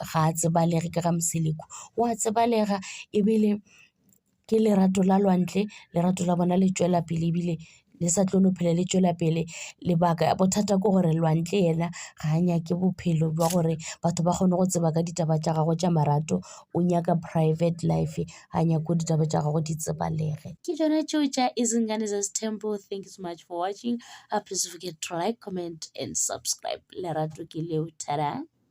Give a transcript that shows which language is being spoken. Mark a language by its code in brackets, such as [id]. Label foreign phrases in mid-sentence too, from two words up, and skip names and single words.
[nso] ga a tsebalege ka ga Mseleku o a tsebalega ebile ke lerato la Lwantle lerato la bona le tšwela pele ebile le sa tlono phela le tšwela pele lebaka bothata ke gore Lwantle yena ga a nyake bophelo bja gore batho ba kgone go tseba ka ditaba tša gagwe tša marato o nyaka [en] private life [nso] ga nyako ditaba tša gagwe di tsebalege ke tšona tšeo tša Izingane Tempo. [en] Thank you so much for watching. Please forget to like, comment and subscribe. [nso] Lerato ke leo, tada.